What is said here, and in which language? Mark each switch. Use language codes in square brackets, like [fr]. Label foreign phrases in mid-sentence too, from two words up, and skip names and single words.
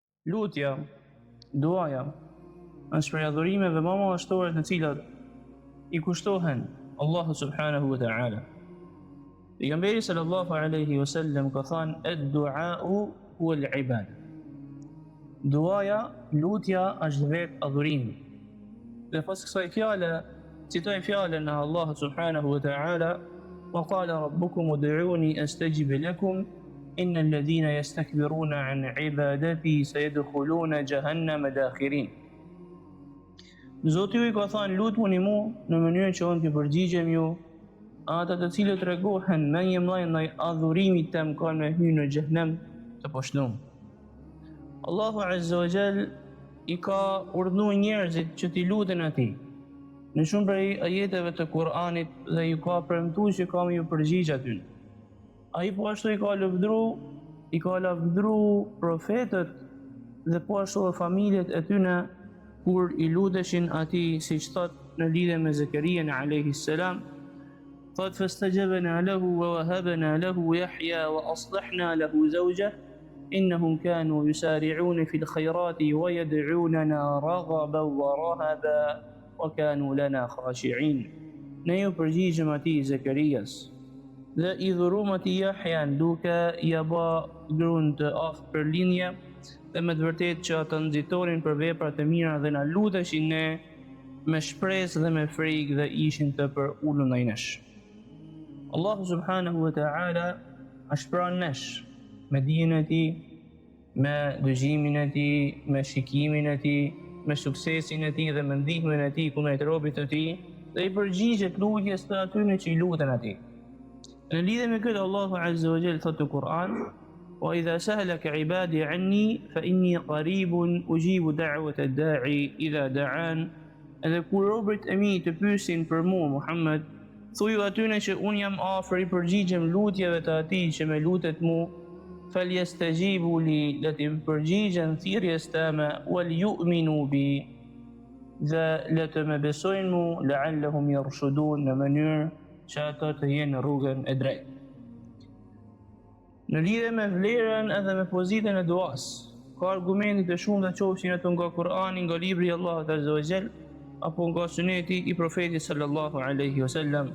[sq] Lutja, duaja, është prej adhurimeve më madhështore të cilat I kushtohen Allahu [ar] سبحانه وتعالى. [sq] Pejgamberi [ar] صلى الله عليه وسلم [sq] ka thënë [ar] الدعاء هو العبادة. [sq] Duaja, lutja është vetë adhurimi. Dhe pas kësaj fjale, citoj fjalen e Allahu [ar] سبحانه وتعالى وقال ربكم ادعوني أستجب لكم إن الذين يستكبرون عن عبادتي سيدخلون جهنم داخرين. [sq] Zoti ju I ka thënë lutuni mu në mënyrë që unë t'i përgjigjem ju, ata të cilët regohen me një mllaj ndaj adhurimit tem kanë me hyrë në xhehenem të poshtnuar. Allahu [ar] عز وجل [sq] I ka urdhëruar njerëzit që t'i luten atij në shumë prej ajeteve të Kur'anit dhe ju ka premtuar që ka me ju përgjigj aty. Ai po ashtu I ka lavdëru profetët dhe po ashtu dhe familjet e tyre kur I luteshin atij, siç thot në lidhje me Zekerian [ar] عليه السلام, thot فاستجبنا له ووهبنا له يحيى وأصلحنا له زوجه إنهم كانوا يسارعون في الخيرات ويدعوننا رغبا ورهبا وكانوا لنا خاشعين. [sq] Ne ju përgjigjëm atij Zekerias dhe I dhurum atij Yahya duke ja bë gruan të aftë për linje dhe me të vërtet që ata nxitonin për veprat e mira dhe na luteshin ne me shpresë dhe me frikë dhe ishin të përulur ndaj nesh. Allahu [ar] سبحانه وتعالى [sq] ashpron nesh me dijen e tij, me dëgjimin e tij, me shikimin e tij, me suksesin e tij dhe me ndihmën e tij kundrejt robit të tij dhe I përgjigjet lutjes të atyre që I luten atij. Në lidhje me këtë Allahu [ar] عز وجل [sq] thotë në Kur'an: [ar] وإذا سألك عبادي عني فإني قريب أجيب دعوة الداعي إذا دعان. [sq] Edhe kur robërit e mi të pyesin për mua Muhammed, thuju atyre që unë jam afër I përgjigjem lutjeve të atij që më lutet mua, [ar] فليستجيبوا لي, [sq] le të përgjigjen thirrjes tame, [ar] وليؤمنوا بي, [sq] dhe le të më besojnë mua, [ar] لعلهم يرشدون, [sq] në mënyrë që ata të jenë në rrugën e drejtë. Në lidhje me vlerën edhe me pozitën e duas, ka argumente të shumta qofshin ato nga Kur'ani, nga libri I Allahut [ar] عز وجل, [sq] apo nga suneti I profetit [ar] صلى الله عليه وسلم.